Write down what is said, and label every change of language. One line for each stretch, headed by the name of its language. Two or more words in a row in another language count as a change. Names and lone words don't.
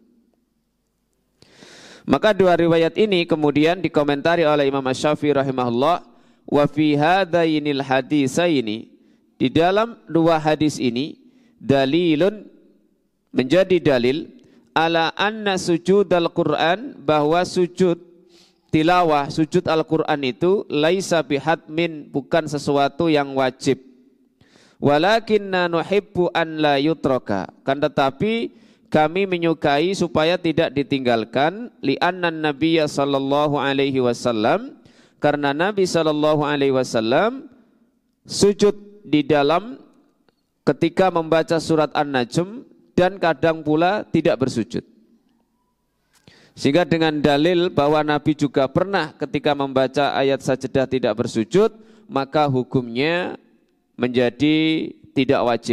Indonesian: Maka dua riwayat ini kemudian dikomentari oleh Imam Asy-Syafi'i rahimahullah,
Arabic: وفي هذين الحديثين,
Indonesian: di dalam dua hadis ini dalilun, menjadi dalil
Arabic: على أن سجود القرآن,
Indonesian: bahwa sujud tilawah, sujud Al-Quran itu
Arabic: ليس بحتم,
Indonesian: bukan sesuatu yang wajib.
Arabic: ولكنا نحب أن لا يترك,
Indonesian: kan tetapi kami menyukai supaya tidak ditinggalkan,
Arabic: لأن النبي صلى الله عليه وسلم,
Indonesian: karena Nabi
Arabic: صلى الله عليه وسلم
Indonesian: sujud di dalam ketika membaca surat An-Najm dan kadang pula tidak bersujud. Sehingga dengan dalil bahwa Nabi juga pernah ketika membaca ayat sajdah tidak bersujud, maka hukumnya menjadi tidak wajib.